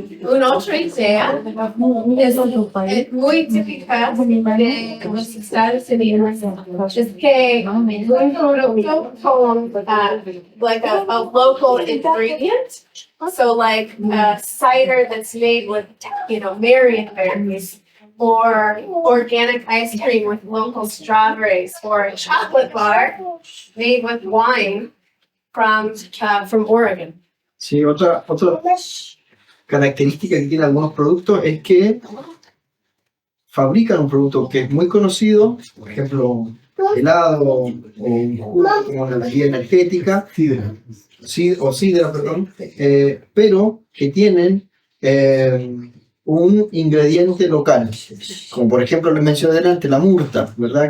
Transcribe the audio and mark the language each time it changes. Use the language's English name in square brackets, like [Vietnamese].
[Spanish] Una otra idea es muy típica de los Estados Unidos. Es que un producto con [English] like a local ingredient. So like a cider that's made with, Marion berries, or organic ice cream with local strawberries, or a chocolate bar made with wine from Oregon. [Spanish] Sí, otra característica que tienen algunos productos es que fabrican un producto que es muy conocido, por ejemplo, helado o un jugo como una bebida energética, sidra, perdón, pero que tienen un ingrediente local, como por ejemplo les mencioné delante, la murta, ¿verdad?